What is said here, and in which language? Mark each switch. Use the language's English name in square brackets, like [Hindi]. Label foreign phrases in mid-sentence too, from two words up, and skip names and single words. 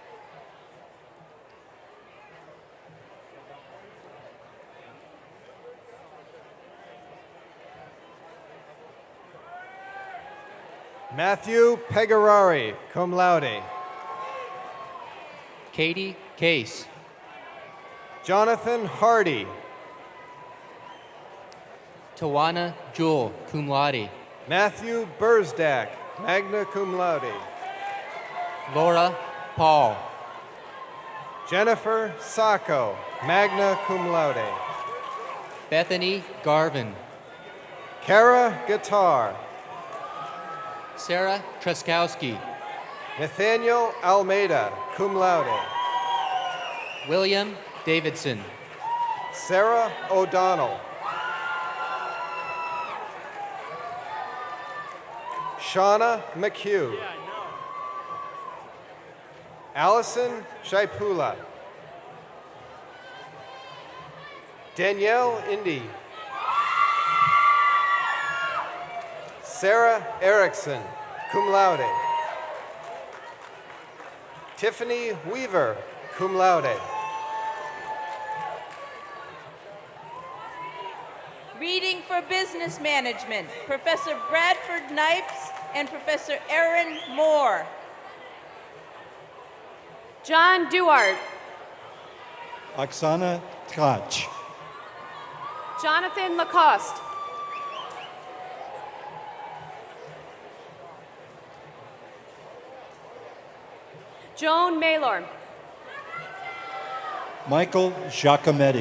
[English] Matthew Pegarari, [Latin] cum laude. [English] Katie Case. Jonathan Hardy. Tawana Jewel, [Latin] cum laude. [English] Matthew Burzdak, [Latin] magna cum laude. [English] Laura Paul. Jennifer Sacco, [Latin] magna cum laude. [English] Bethany Garvin. Kara Guitar. Sarah Truskowski. Nathaniel Almeida, [Latin] cum laude. [English] William Davidson. Sarah O'Donnell. Shauna McHugh. Allison Shaipula. Danielle Indy. Sarah Erickson, [Latin] cum laude. [English] Tiffany Weaver, [Latin] cum laude. [English] Reading for Business Management, Professor Bradford Knipes and Professor Erin Moore. John Duart. Oksana Tkach. Jonathan Lacoste. Joan Maylor. Michael Giacometti.